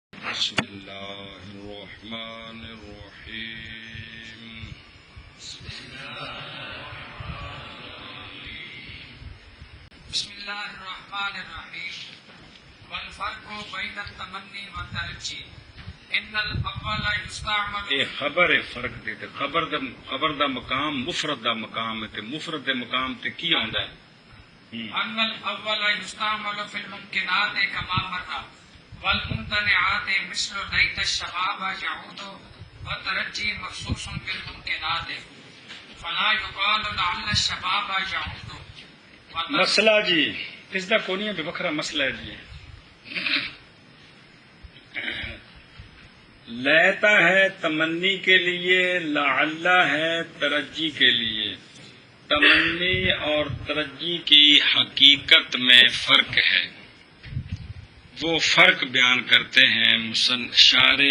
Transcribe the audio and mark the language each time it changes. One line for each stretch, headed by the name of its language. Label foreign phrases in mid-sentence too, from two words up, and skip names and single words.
Arabic: بسم اللہ الرحمن الرحیم بسم اللہ الرحمن الرحیم والفرق بین التمنی والترجی ان الاول یستعمل
Punjabi: یہ خبر ہے فرق دے تے خبر دا مقام مفرد دا مقام ہے تے مفرد دے مقام تے کی آندا ہے
Arabic: ان الاول یستعمل فی الممکنات کما مر والممتنعات مثل لیت الشباب یعود والترجی مخصوص بالممکنات فلا یقال لعل الشباب یعود
Punjabi: مسئلہ جی اس دا کونی ہے بے بکھرا مسئلہ ہے جی لیتا ہے
Urdu: تمنی کے لیے لعل ہے ترجی کے لیے تمنی اور ترجی کی حقیقت میں فرق ہے وہ فرق بیان کرتے ہیں شارع